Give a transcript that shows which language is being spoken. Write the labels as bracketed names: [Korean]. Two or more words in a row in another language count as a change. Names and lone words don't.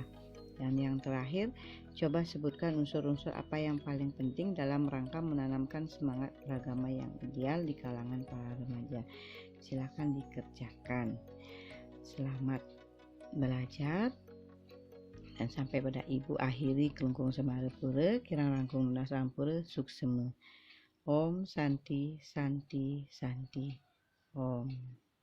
[Indonesian] Dan yang terakhir, coba sebutkan unsur-unsur apa yang paling penting dalam rangka menanamkan semangat beragama yang ideal di kalangan para remaja. Silakan dikerjakan. Selamat belajar. Dan sampai pada ibu akhiri kelungkung semarepura, [Balinese] kirang langkung lunas rampura, [Indonesian] suksema. [Sanskrit] Om Santi Santi Santi Om.